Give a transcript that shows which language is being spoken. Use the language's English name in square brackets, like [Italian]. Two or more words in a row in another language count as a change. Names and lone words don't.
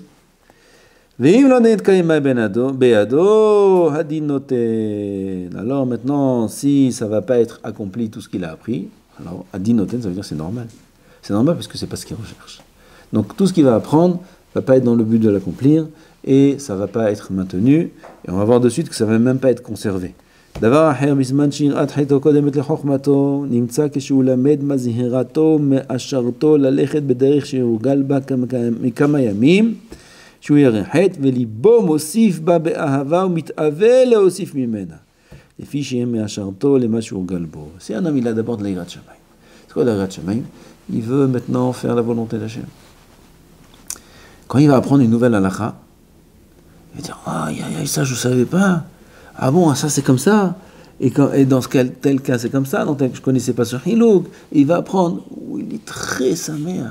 [French] Alors maintenant, si ça ne va pas être accompli tout ce qu'il a appris, alors adinoten, ça veut dire que c'est normal. C'est normal parce que c'est pas ce qu'il recherche. Donc tout ce qu'il va apprendre ne va pas être dans le but de l'accomplir et ça ne va pas être maintenu. Et on va voir de suite que ça ne va même pas être conservé. [Hebrew] דבר אחר, בזמן שיראת חטאו קודמת לחוכמתו, נמצא כשהוא למד מזהירתו מאשרתו ללכת בדרך שהורגל בה מכמה ימים, שהוא ירא חטא וליבו מוסיף בה באהבה ומתאווה להוסיף ממנה, לפי שיהיה מאשרתו למה שהורגל בו. [French] C'est un homme, il a d'abord de l' [Hebrew] יראת שמים. [French] C'est quoi l' [Hebrew] יראת שמים? [French] Il veut maintenant faire la volonté d'Hachem. Quand il va apprendre une nouvelle halakha, il va dire, ah, ça je ne savais pas. Ah bon, ça c'est comme ça, et dans tel cas c'est comme ça, dans tel que je ne connaissais pas sur Hilouk, il va apprendre, il est très saméach.